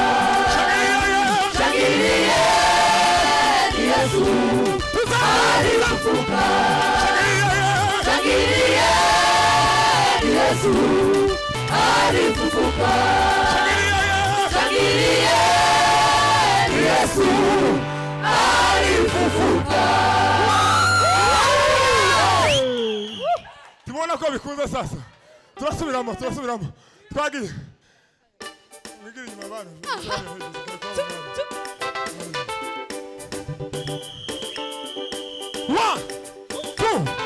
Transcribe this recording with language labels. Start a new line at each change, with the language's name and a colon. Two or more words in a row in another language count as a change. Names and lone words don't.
Swahili: Shangilia, Yesu alifufuka. Shangilia, Yesu alifufuka. Shangilia, Yesu alifufuka.
Kinyarwanda: Tubona ko bikunze sasa. Turasubiramo. Twagiye. Mwigire inyuma bana.
English: One, two.